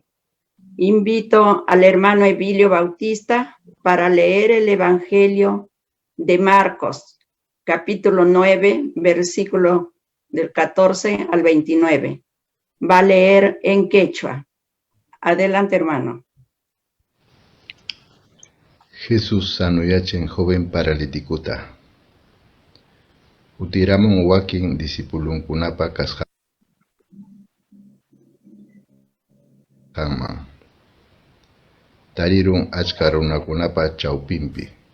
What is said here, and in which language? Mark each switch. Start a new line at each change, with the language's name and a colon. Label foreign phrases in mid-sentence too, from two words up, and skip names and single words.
Spanish: Invito al hermano Emilio Bautista para leer el Evangelio de Marcos, capítulo 9, versículo del 14 al 29. Va a leer en quechua. Adelante, hermano.
Quechua: Jesús sanuyachen joven paralíticuta. Utiramun wakin discipulunkunapa kasqanman. Tarirun achka runakunapa chawpinpi.